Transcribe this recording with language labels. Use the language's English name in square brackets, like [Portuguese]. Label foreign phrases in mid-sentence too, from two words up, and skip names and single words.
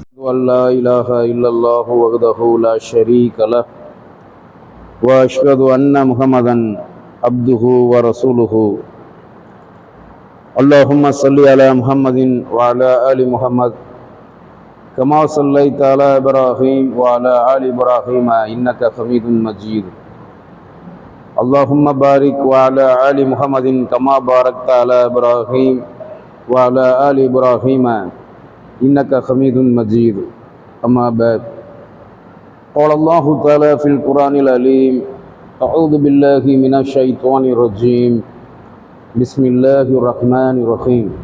[Arabic] ألا إله إلا الله وحده لا شريك له وأشهد أن محمدا عبده ورسوله. اللهم صل على محمد وعلى آل محمد كما صليت على إبراهيم وعلى آل إبراهيم إنك حميد مجيد. اللهم بارك وعلى آل محمد كما باركت على إبراهيم وعلى آل إبراهيم إنك حميد مجيد. أما بعد، قال الله تعالى في القرآن العليم: أعوذ بالله من الشيطان الرجيم، بسم الله الرحمن الرحيم.